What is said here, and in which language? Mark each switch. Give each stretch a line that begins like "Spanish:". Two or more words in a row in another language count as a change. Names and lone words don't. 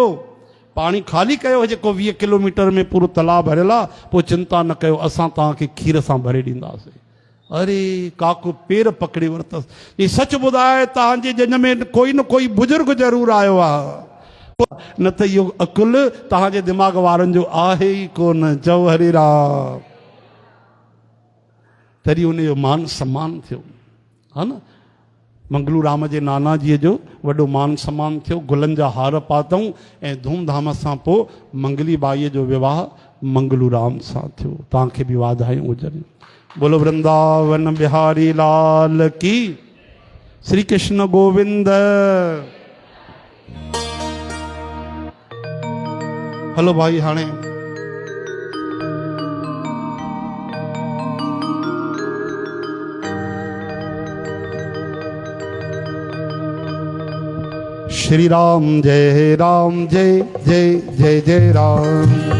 Sindhi: पाणी ख़ाली कयो, जेको 20 किलोमीटर में पूरो तलाउ भरियल आहे, पोइ चिंता न कयो, असां तव्हांखे खीर सां भरे ॾींदासीं। अरे काको पेर पकड़े वरितसि। ही सच ॿुधाए, तव्हांजे ॼञ में कोई न कोई बुज़ुर्ग ज़रूरु आयो आहे, न त इहो अकुल तव्हांजे दिमाग़ वारनि जो आहे ई कोन। चओ हरे राम। तॾहिं उनजो मान सम्मान थियो। हा न, मंगलू राम जे नाना जीअ जो वॾो मान सम्मान थियो। गुलनि जा हार पातऊं ऐं धूमधाम सां पोइ मंगली बाईअ जो विवाह मंगलू राम सां थियो। तव्हांखे बि वाधायूं हुजनि।
Hindi: बोलो वृंदावन बिहारी लाल की।
Sindhi: श्री कृष्ण गोविंद। हलो भाई, हाणे श्री राम जय राम, जय जय जय जय राम।